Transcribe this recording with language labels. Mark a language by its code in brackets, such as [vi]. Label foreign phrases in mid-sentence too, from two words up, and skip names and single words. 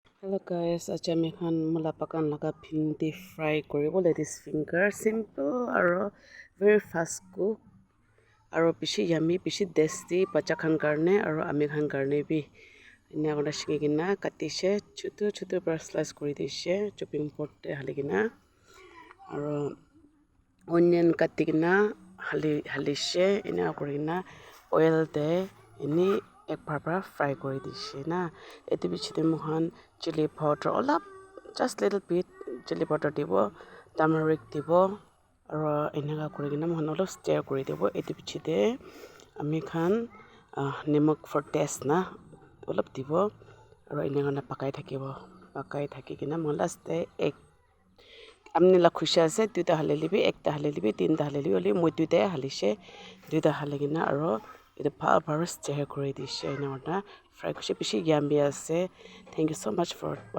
[en] Hello guys, [nag] aja mi khan mula pakan laga bhindi fry kuribo [en] ladies finger simple [nag] aro [en] very fast cook [nag] aro bishi yummy bishi tasty bacha khan karne aro ami khan karne bi ena kona shiki kena katishe chutu chutu para slice kuri dishe [en] chopping board [nag] te hali kena aro onion kati kena halishe ena kuri kena oil te eni ek bhar para fry kuri dishe na etu bichi te mohan [en] chili powder [nag] olap [en] just little bit chili powder [nag] dibo turmeric dibo aro enaka kuri kena mohan olop stir kuri dibo etu bichi te ami khan nimok [en] for taste [nag] na olop dibo aro enaka na pakai thaki kena mohan last te ek amni la khushi ase duita halelebi ekta halelebi tinta halelebi holi moi duita halishe duita hali kena aro etu bhal para stir kuri dishe ena kurna fry kushe bishi yummy ase [en] thank you so much for watching.